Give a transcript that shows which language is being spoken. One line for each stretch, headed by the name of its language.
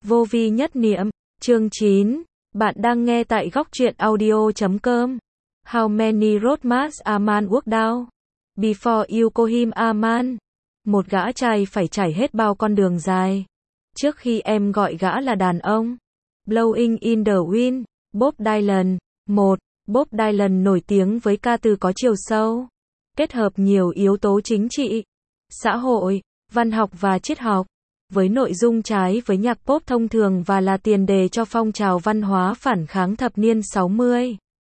Vietnamese: Vô vi nhất niệm, chương 9, bạn đang nghe tại góc truyện audio.com.
English: How many roadmaps a man walked down before you call him a man?
Vietnamese: Một gã trai phải trải hết bao con đường dài trước khi em gọi gã là đàn ông.
English: Blowing in the Wind, Bob Dylan. 1.
Vietnamese: Bob Dylan nổi tiếng với ca từ có chiều sâu, kết hợp nhiều yếu tố chính trị, xã hội, văn học và triết học, với nội dung trái với nhạc pop thông thường và là tiền đề cho phong trào văn hóa phản kháng thập niên 60.